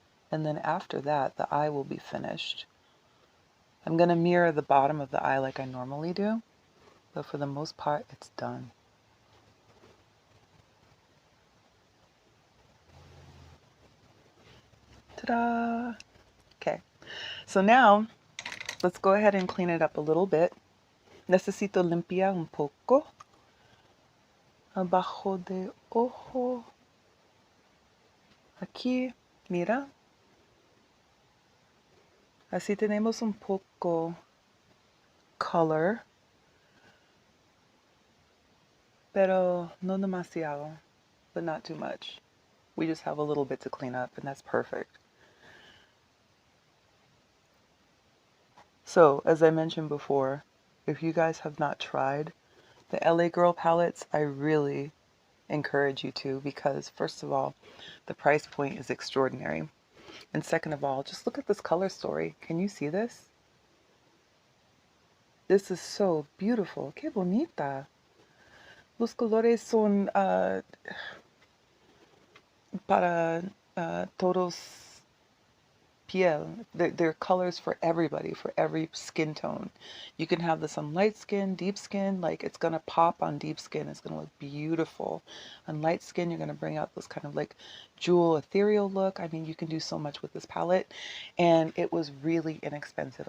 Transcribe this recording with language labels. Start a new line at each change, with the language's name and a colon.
English: And then after that, the eye will be finished. I'm going to mirror the bottom of the eye like I normally do, but for the most part, it's done. Ta-da! Okay, so now let's go ahead and clean it up a little bit.
Spanish: Necesito limpiar un poco. Abajo de ojo. Aquí, mira. Así tenemos un poco color, pero no demasiado,
English: but not too much. We just have a little bit to clean up, and that's perfect. So, as I mentioned before, if you guys have not tried the LA Girl palettes, I really encourage you to, because first of all, the price point is extraordinary. And second of all, just look at this color story. Can you see this? This is so beautiful.
Spanish: Qué bonita. Los colores son para todos piel.
English: They're colors for everybody, for every skin tone. You can have this on light skin, deep skin, like it's gonna pop on deep skin. It's gonna look beautiful. On light skin, you're gonna bring out this kind of like jewel ethereal look. I mean, you can do so much with this palette, and it was really inexpensive.